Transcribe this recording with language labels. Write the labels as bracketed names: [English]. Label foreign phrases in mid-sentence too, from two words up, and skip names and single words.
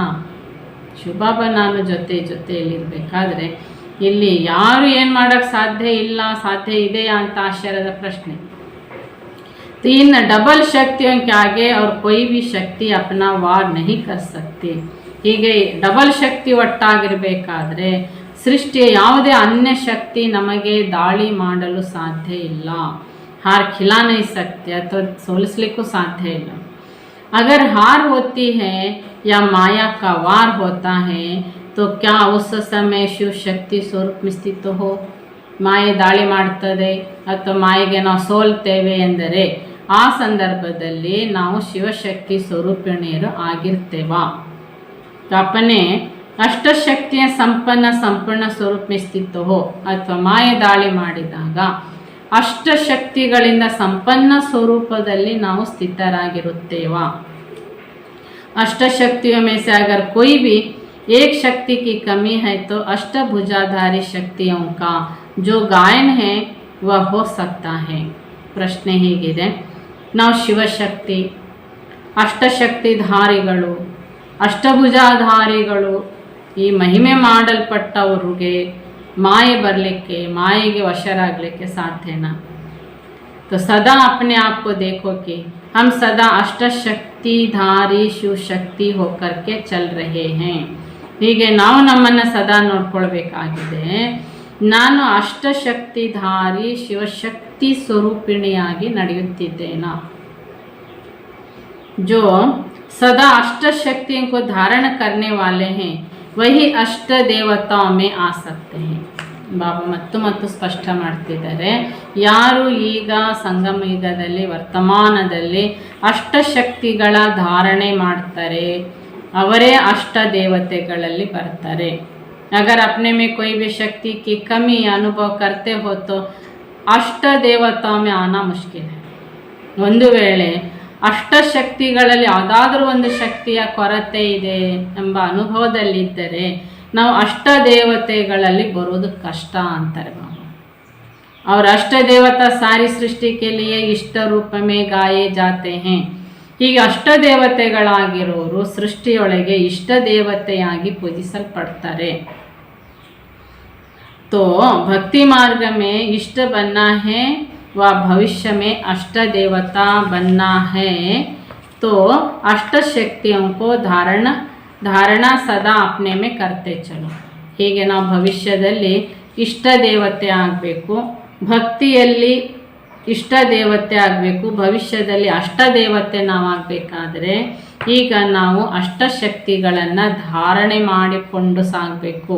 [Kannada] ಶಿವಬಾಬಾ ನಾನು ಜೊತೆಯಲ್ಲಿರಬೇಕಾದ್ರೆ ಇಲ್ಲಿ ಯಾರು ಏನು ಮಾಡೋಕ್ಕೆ ಸಾಧ್ಯ ಇಲ್ಲ, ಸಾಧ್ಯ ಇದೆಯಾ ಅಂತ ಆಶ್ಚರ್ಯದ ಪ್ರಶ್ನೆ. [Hindi] तीन डबल शक्तियों के आगे और कोई भी शक्ति अपना वार नहीं कर सकती. [Kannada] ಹೀಗೆ ಡಬಲ್ ಶಕ್ತಿ ಒಟ್ಟಾಗಿರಬೇಕಾದ್ರೆ ಸೃಷ್ಟಿಯ ಯಾವುದೇ ಅನ್ಯ ಶಕ್ತಿ ನಮಗೆ ದಾಳಿ ಮಾಡಲು ಸಾಧ್ಯ ಇಲ್ಲ. [Hindi] हार खिला नहीं सकते [Kannada] ಅಥವಾ ಸೋಲಿಸಲಿಕ್ಕೂ ಸಾಧ್ಯ ಇಲ್ಲ. [Hindi] अगर हार होती है या माया का वार होता है तो क्या उस समय शिव शक्ति स्वरूप में स्थित हो? [Kannada] ಮಾಯೆ ದಾಳಿ ಮಾಡ್ತದೆ ಅಥವಾ ಮಾಯೆಗೆ ನಾವು ಸೋಲ್ತೇವೆ ಎಂದರೆ ಆ ಸಂದರ್ಭದಲ್ಲಿ ನಾವು ಶಿವಶಕ್ತಿ ಸ್ವರೂಪಿಣಿಯರು ಆಗಿರ್ತೇವಾ? अपने ಅಷ್ಟಶಕ್ತಿಯ ಸಂಪೂರ್ಣ ಸ್ವರೂಪ [Hindi] में स्थित हो [Kannada] ಅಥವಾ ಮಾಯೆ ದಾಳಿ ಮಾಡಿದಾಗ ಅಷ್ಟಶಕ್ತಿಗಳಿಂದ ಸಂಪನ್ನ ಸ್ವರೂಪದಲ್ಲಿ ನಾವು ಸ್ಥಿತರಾಗಿರುತ್ತೇವಾ? [Hindi] अष्टशक्तियों में से अगर कोई भी एक शक्ति की कमी है तो अष्टभुजाधारी शक्तियों का जो गायन है वह हो सकता है. [Kannada] ಪ್ರಶ್ನೆ ಹೀಗಿದೆ, ನಾವು ಶಿವಶಕ್ತಿ, ಅಷ್ಟಶಕ್ತಿಧಾರಿಗಳು, ಅಷ್ಟಭುಜಾಧಾರಿಗಳು, ಈ ಮಹಿಮೆ ಮಾಡಲ್ಪಟ್ಟವ್ರಿಗೆ ಮಾಯೆ ಬರಲಿಕ್ಕೆ, ಮಾಯೆಗೆ ವಶರಾಗಲಿಕ್ಕೆ ಸಾಧ್ಯನಾ? [Hindi] तो सदा अपने आप को देखो कि हम सदा अष्टशक्तिधारी शिव शक्ति होकर के चल रहे हैं. [Kannada] ಹೀಗೆ ನಾವು ನಮ್ಮನ್ನು ಸದಾ ನೋಡ್ಕೊಳ್ಬೇಕಾಗಿದೆ. ನಾನು ಅಷ್ಟಶಕ್ತಿಧಾರಿ ಶಿವಶಕ್ತಿ ಸ್ವರೂಪಿಣಿಯಾಗಿ ನಡೆಯುತ್ತಿದ್ದೇನಾ? [Hindi] जो सदा अष्टशक्तियों को धारण करने वाले हैं वही अष्ट देवताओं में आ सकते हैं. [Kannada] ಬಾಬಾ ಮತ್ತು ಸ್ಪಷ್ಟ ಮಾಡ್ತಿದ್ದಾರೆ, ಯಾರು ಈಗ ಸಂಗಮ ಯುಗದಲ್ಲಿ ವರ್ತಮಾನದಲ್ಲಿ ಅಷ್ಟಶಕ್ತಿಗಳ ಧಾರಣೆ ಮಾಡ್ತಾರೆ ಅವರೇ ಅಷ್ಟ ದೇವತೆಗಳಲ್ಲಿ ಬರ್ತಾರೆ. [Hindi] अगर अपने में कोई भी शक्ति की कमी अनुभव करते हो तो अष्ट देवताओं में आना मुश्किल है. [Kannada] ಒಂದು ವೇಳೆ ಅಷ್ಟಶಕ್ತಿಗಳಲ್ಲಿ ಯಾವುದಾದ್ರೂ ಒಂದು ಶಕ್ತಿಯ ಕೊರತೆ ಇದೆ ಎಂಬ ಅನುಭವದಲ್ಲಿದ್ದರೆ ನಾವು ಅಷ್ಟ ದೇವತೆಗಳಲ್ಲಿ ಬರೋದು ಕಷ್ಟ ಅಂತಾರೆ ಬಾಬಾ. [Hindi] और अष्ट देवता सारी सृष्टि के लिए इष्ट रूप में गाए जाते हैं. [Kannada] ಹೀಗೆ ಅಷ್ಟ ದೇವತೆಗಳಾಗಿರೋರು ಸೃಷ್ಟಿಯೊಳಗೆ ಇಷ್ಟ ದೇವತೆಯಾಗಿ ಪೂಜಿಸಲ್ಪಡ್ತಾರೆ. [Hindi] तो भक्ति मार्ग में इष्ट बनना है व भविष्य में अष्ट देवता बनना है तो अष्ट शक्तियों को धारणा सदा अपने में करते चलो. [Kannada] ಹೀಗೆ ನಾವು ಭವಿಷ್ಯದಲ್ಲಿ ಇಷ್ಟ ದೇವತೆ ಆಗಬೇಕು, ಭಕ್ತಿಯಲ್ಲಿ ಇಷ್ಟ ದೇವತೆ ಆಗಬೇಕು, ಭವಿಷ್ಯದಲ್ಲಿ ಅಷ್ಟ ದೇವತೆ ನಾವು ಆಗಬೇಕಾದ್ರೆ ಈಗ ನಾವು ಅಷ್ಟಶಕ್ತಿಗಳನ್ನು ಧಾರಣೆ ಮಾಡಿಕೊಂಡು ಸಾಗಬೇಕು.